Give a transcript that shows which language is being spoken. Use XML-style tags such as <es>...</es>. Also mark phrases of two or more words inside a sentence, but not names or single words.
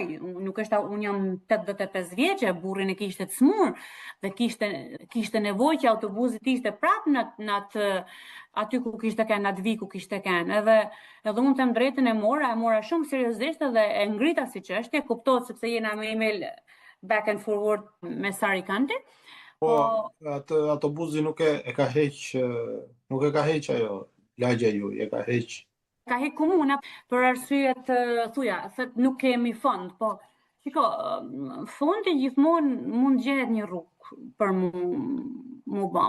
<sq>Unë jam 85 vjeçe, burrin e kishte të smur dhe kishte nevojë që autobusi të ishte prapë në aty ku kishte qenë, në atë vit ku kishte qenë. Edhe unë them drejtën e mora shumë seriozisht dhe e ngrita si çështje, kuptohet sepse jena me email</sq> <en>back and forward</en> <sq>me Sari Kanti. Po, atë autobusi nuk e ka heq ajo, lagja ju, e ka heq. Ka hek komuna për arsyet thot nuk kemi fond, po shiko, fondi gjithmonë mund gjehet një rrugë për mu ba.</sq>